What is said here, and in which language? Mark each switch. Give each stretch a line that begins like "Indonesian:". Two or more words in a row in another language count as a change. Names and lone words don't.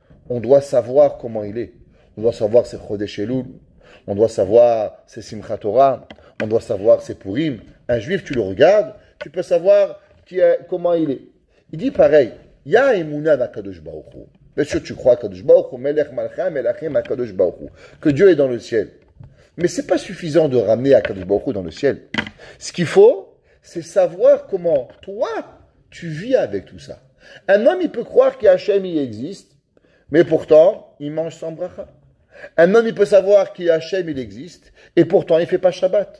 French: On doit savoir comment il est. On doit savoir ses
Hebrew: חודש אלול.
French: on doit savoir c'est
Hebrew: שמחת תורה,
French: on doit savoir c'est Purim. Un juif, tu le regardes, tu peux savoir comment il est. Il dit pareil, il y a
Hebrew: אמונה דהקדוש ברוך הוא.
French: Bien sûr, tu crois
Hebrew: הקדוש ברוך הוא מלך מלכי מלכים הקדוש ברוך הוא,
French: que Dieu est dans le ciel. Mais c'est pas suffisant de ramener
Hebrew: הקדוש ברוך הוא
French: dans le ciel. Ce qu'il faut, c'est savoir comment toi, tu vis avec tout ça. Un homme, il peut croire qu'Hachem, il existe, mais pourtant, il mange sans bracha. Un homme, il peut savoir qu'Hachem, il existe, et pourtant, il fait pas Shabbat.